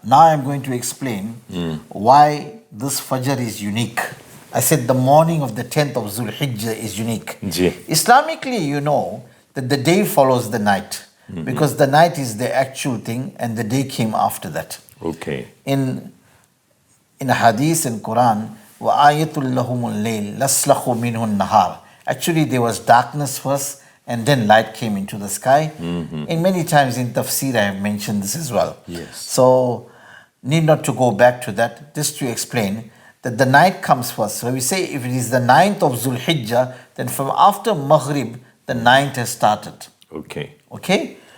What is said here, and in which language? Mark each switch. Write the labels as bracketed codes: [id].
[en] Now I'm going to explain why this Fajr is unique. I said the morning of the 10th of Zulhijjah is unique. Islamically, you know that the day follows the night. Because the night is the actual thing and the day came after that. Okay. In Hadith and Qur'an, [ar] وَآيَةٌ لَهُمُ اللَّيْلِ لَسْلَخُ مِنْهُ النَّهَارِ. [en] Actually, there was darkness first and then light came into the sky. And many times in tafsir I have mentioned this as well. Yes. So, need not to go back to that, just to explain that the night comes first. So we say if it is the 9th of Zulhijjah, then from after Maghrib, the 9th has started. Okay?